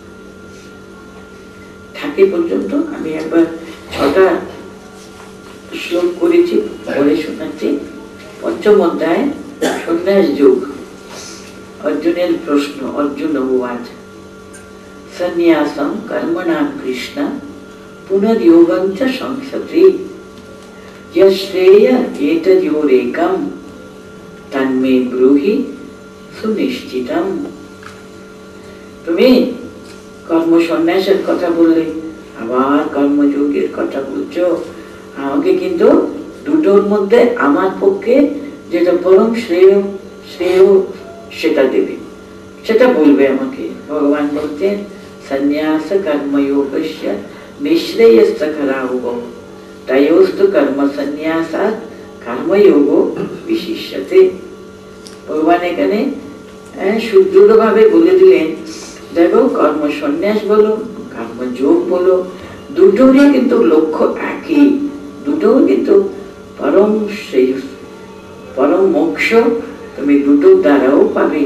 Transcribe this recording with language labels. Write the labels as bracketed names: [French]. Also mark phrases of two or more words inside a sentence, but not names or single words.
[Bangla] থাকে পর্যন্ত আমি একবার 6টা শ্লোক করেছি, পরে শোনাচ্ছি। পঞ্চম অধ্যায় সন্ন্যাস যোগ। অর্জুনের প্রশ্ন, [Sanskrit] অর্জুন উবাচ সন্ন্যাসম কর্মণাম কৃষ্ণ পুনর্যোগং চ সংসতি यश्रेय एतद्योरेकं तन्मे ब्रूहि सुनिश्चितम। [Bangla] তুমি কর্ম সন্ন্যাসের কথা বললে, আবার কর্মযোগের কথা বলছো, আমাকে কিন্তু দুটোর মধ্যে আমার পক্ষে যেটা পরম শ্রেয় সেটা দেবে, সেটা বলবে আমাকে। ভগবান বলছেন [Sanskrit] সন্ন্যাস কর্মযোগস্য নিঃশ্রেয়স্য খরাহুঃ तयोस्तु कर्म संन्यासात् कर्मयोगो विशिष्यते। [Bangla] भगवान এখানে সুদৃঢ়ভাবে বলে দিলেন, দেখো কর্ম সন্ন্যাস বলো, কর্মযোগ বলো, দুটোরই কিন্তু লক্ষ্য একই, দুটো কিন্তু পরম পরম মোক্ষ তুমি দুটোর দ্বারাও পাবে।